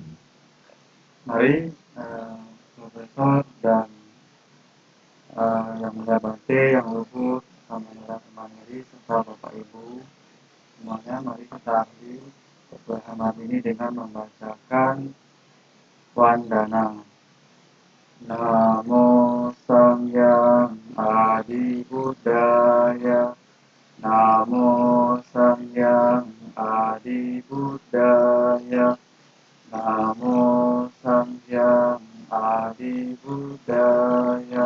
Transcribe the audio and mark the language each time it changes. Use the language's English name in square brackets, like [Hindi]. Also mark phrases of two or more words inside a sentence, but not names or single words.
[Indonesian] Mari Profesor dan yang mulia Bante, yang luhur, sama teman Mary serta Bapak Ibu semuanya, mari kita akhiri pertemuan ini dengan membacakan Wandana. [Pali] Namo Samyang Adi Buddhaya. Namo Samyang Adi Buddhaya. Namo Samyang Adi Buddhaya.